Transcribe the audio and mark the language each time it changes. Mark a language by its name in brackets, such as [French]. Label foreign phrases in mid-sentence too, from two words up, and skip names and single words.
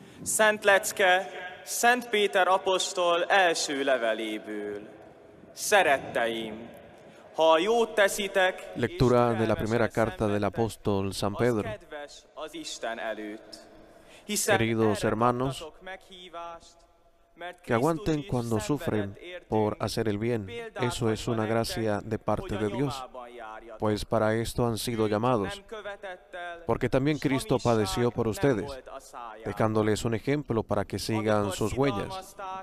[Hungarian] Szent lecke Szent Péter apostol első leveléből. Szeretteim, ha jót teszitek, [Spanish] Lectura de la primera carta del apóstol San Pedro. [Hungarian] kedves az Isten előtt. [Spanish] Queridos hermanos, que aguanten cuando sufren por hacer el bien. Eso es una gracia de parte de Dios, pues para esto han sido llamados. Porque también Cristo padeció por ustedes, dejándoles un ejemplo para que sigan sus huellas.